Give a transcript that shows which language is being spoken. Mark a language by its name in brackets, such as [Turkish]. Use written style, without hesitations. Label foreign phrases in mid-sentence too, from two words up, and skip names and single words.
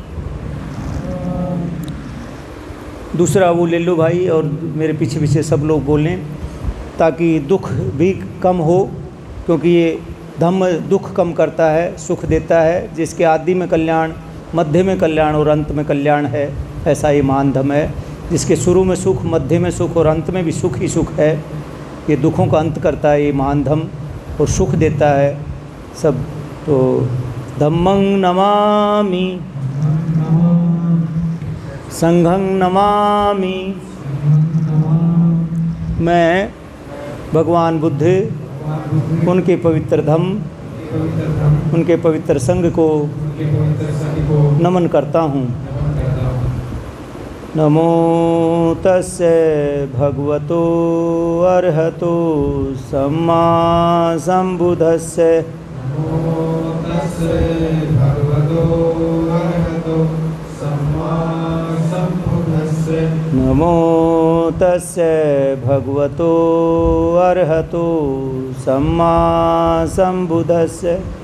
[Hindi] दूसरा वो ले लो भाई, और मेरे पीछे पीछे सब लोग बोलें ताकि दुख भी कम हो, क्योंकि ये धम्म दुख कम करता है, सुख देता है। जिसके आदि में कल्याण, मध्य में कल्याण और अंत में कल्याण है, ऐसा ये महान धम्म है। जिसके शुरू में सुख, मध्य में सुख और अंत में भी सुख ही सुख है। ये दुखों का अंत करता है ये महान धम्म, और सुख देता है सब। [Pali] तो धम्मं नमामि, संघं नमामि। [Hindi] मैं भगवान बुद्ध, उनके पवित्र धम्म, उनके पवित्र संघ को नमन करता हूँ। [Pali] नमो तस्से भगवतो अर्हतो सम्मा सम्बुद्धस्से। नमो तस्से भगवतो अर्हतो सम्मा सम्बुद्धस्से।